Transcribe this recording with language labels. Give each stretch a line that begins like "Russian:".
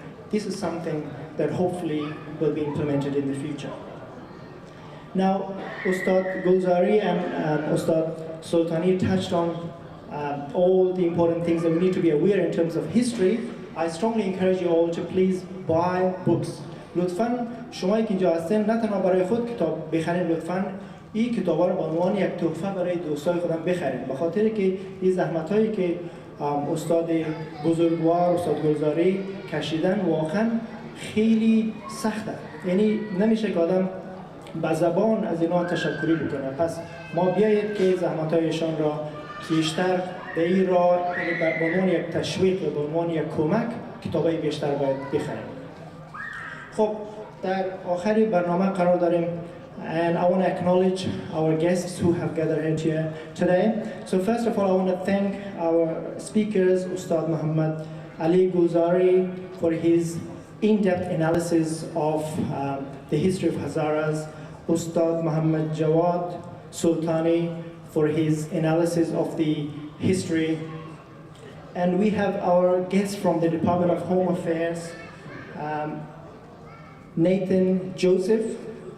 English: This is something that hopefully will be implemented in the future. Now, Ustad Gulzari and Ustad Sultani touched on all the important things that we need to be aware in terms of history. I strongly encourage you all to please buy books.
Persian: لطفاً شما که اینجا هستین نه تنها برای خود کتاب بخرید، لطفاً این کتابا رو به عنوان یک تحفه برای دوستای خودم بخرید، به خاطر که این زحمتایی که استاد بزرگوار استاد گلزاری کشیدن واقعاً خیلی سخته. یعنی نمیشه که آدم با زبان از اینا تشکری بکنه. پس ما بیایید که زحمتایشان را بیشتر در این راه به عنوان یک تشویق و به عنوان یک کمک کتابای بیشتر باید بخریم. خب در آخری برنامه قرار داریم
English: and I want to acknowledge our guests who have gathered here today. So first of all, I want to thank our speakers, Ustad Muhammad Ali Gulzari, for his in-depth analysis of the history of Hazaras, Ustad Muhammad Jawad Sultani for his analysis of the history, and we have our guests from the Department of Home Affairs, Nathan Joseph.